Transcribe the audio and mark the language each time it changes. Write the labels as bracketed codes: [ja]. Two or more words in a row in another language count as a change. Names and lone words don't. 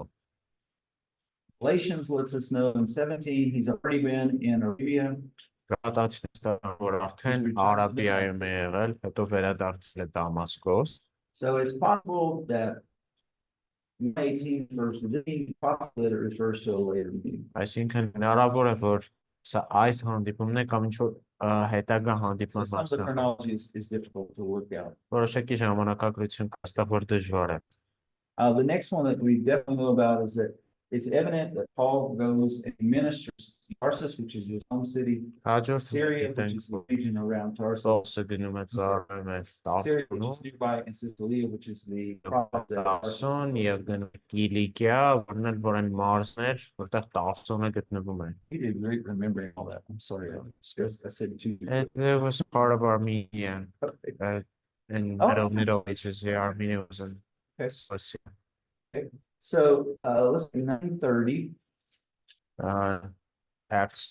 [en] Galatians lets us know in 17, he's already been in Arabia. [hy] Գաղատացիները որ արդեն Արաբիայում է եղել, հետո վերադարձել է Դամասկոս։ [en] So it's possible that 18 verse 15, possible that it refers to a later meeting. [hy] Այսինքն հնարավոր է, որ Սա այս հանդիպումն է կամ ինչ-որ հետագա [en] So [hy] հանդիպման [en] some of the [hy] մասն է։ [en] chronology is difficult to work out. [hy] Որոշակի ժամանակագրություն կա, ստա որ դժվար է։ [en] The next one that we definitely know about is that it's evident that Paul goes and ministers to Tarsus, which is his home city, [hy] Հաջորդը [en] Syria, which [hy] գիտենք, [en] is the region around Tarsus, [hy] Պողոսը գնում է ծառայում է [en] Syria, which [hy] Տարսոնում, [en] is nearby, and Sicilia, which is the province that Tarsus [hy] Տարսոն [en] is. [hy] եւ գնում է Կիլիկիա, որն էլ որ են մարզներ, որտեղ Տարսոնը գտնվում է։ [en] He did great remembering all that. I'm sorry. I said two. It was part of Armenia, in Oh. Middle Ages, yeah, Armenia was in, Okay. was, So, let's do 930. Acts,